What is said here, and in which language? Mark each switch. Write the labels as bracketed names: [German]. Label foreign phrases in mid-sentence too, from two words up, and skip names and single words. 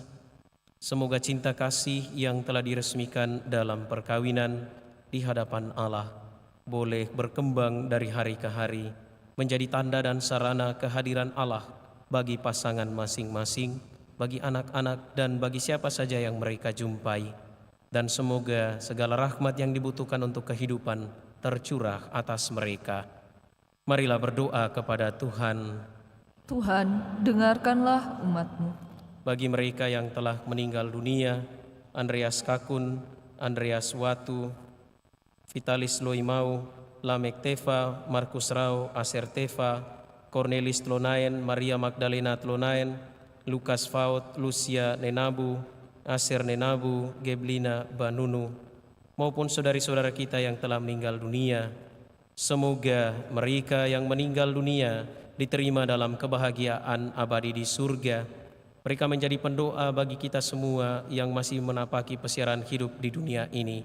[Indonesian] Semoga cinta kasih yang telah diresmikan dalam perkawinan di hadapan Allah boleh berkembang dari hari ke hari, menjadi tanda dan sarana kehadiran Allah bagi pasangan masing-masing, bagi anak-anak, dan bagi siapa saja yang mereka jumpai. Dan semoga segala rahmat yang dibutuhkan untuk kehidupan tercurah atas mereka. Marilah berdoa kepada Tuhan. Tuhan, dengarkanlah umat-Mu. Bagi mereka yang telah meninggal dunia, Andreas Kakun, Andreas Watu, Vitalis Loimau, Lamek Teva, Markus Rau, Aser Teva, Cornelis Tlonaen, Maria Magdalena Tlonaen, Lukas Faut, Lucia Nenabu, Aser Nenabu, Geblina Banunu, maupun saudari-saudara kita yang telah meninggal dunia. Semoga mereka yang meninggal dunia diterima dalam kebahagiaan abadi di surga. Mereka menjadi pendoa bagi kita semua yang masih menapaki pesiaran hidup di dunia ini.